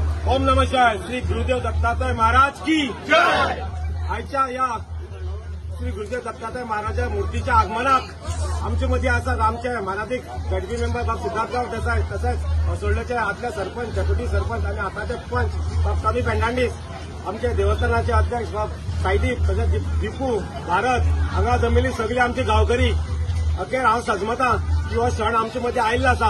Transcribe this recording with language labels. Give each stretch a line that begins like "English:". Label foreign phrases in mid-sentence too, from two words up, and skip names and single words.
Sanskrit: ओम नमः शिवाय.
Hindi: श्री गुरुदेव दत्तात्रय महाराज की जय.
Konkani: आजच्या या श्री गुरुदेव दत्तात्रय महाराजा मूर्तीच्या आगमनाक आमचे मध्ये असतात आमचे मराठीक झडपी मेंबर बाब सिद्धार्थराव देसाई तसेच सोडल्याचे आदले सरपंच डेप्युटी सरपंच आणि आताचे पंच बाब कमी फर्नांडीस आमचे देवस्थानाचे अध्यक्ष बाब साईदीप तसेच दीपू भारत हांगा जमिल्ली सगळी आमची गांवकरी अखेर हांव सजमतां की हो सण आमचे मध्ये आयिल्लो आसा.